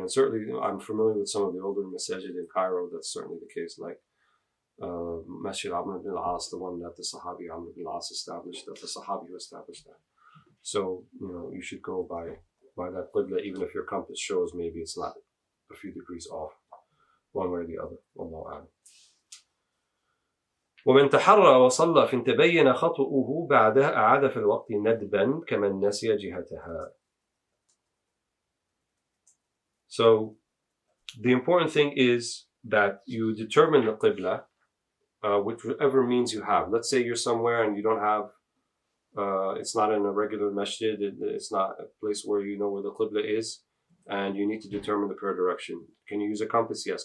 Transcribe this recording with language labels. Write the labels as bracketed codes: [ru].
[en] And certainly I'm familiar with some of the older masajid in Cairo. That's certainly the case, like Masjid Amr ibn al-As, the one that the Sahabi Amr ibn al-As established, that the Sahabi who established that. So, you should go by that Qibla, even if your compass shows maybe it's not a few degrees off, one way or the other. [ar] Wallahu a'lam. ومن تحرى وصلى فإن تبين خطؤه بعدها أعاد في الوقت ندبا كمن نسي جهتها. [en] So the important thing is that you determine the Qibla, whichever means you have. Let's say you're somewhere and you don't have, it's not in a regular masjid, it's not a place where you know where the Qibla is, and you need to determine the prayer direction. Can you use a compass? Yes.